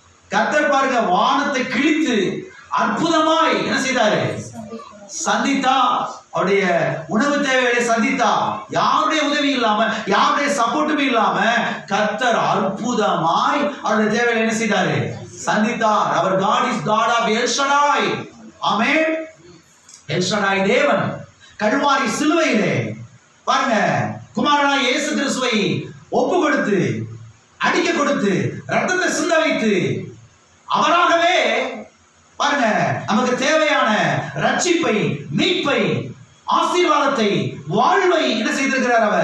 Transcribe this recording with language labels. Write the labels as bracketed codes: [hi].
[ta] கர்த்தர் பாருங்க, வானத்தை கிழித்து அற்புதமாய் என்ன செய்தாரு? சந்தித்தா. அவருடைய உணவு தேவைகளை சந்தித்தா. யாருடைய உதவி இல்லாம, யாருடைய சப்போர்ட்டுமே இல்லாம கர்த்தர் அற்புதமாய் அவருடைய தேவைகளை என்ன செய்தாரு? சந்தித்தார். அவர் [en] God is God of El Shaddai. [ta] Amen. L Shaddai தேவன் கல்வாரி சிலுவையிலே பாருங்க, குமாரனாய் இயேசு கிறிஸ்துவை ஒப்பு கொடுத்து, அடிக்க கொடுத்து, ரத்தத்தை சிந்த வைத்து, அவராகவே பாருங்க நமக்கு தேவையான ரட்சிப்பை, மீட்பை, ஆசீர்வாதத்தை, வாழ்வை என்ன செய்திருக்கிறார்?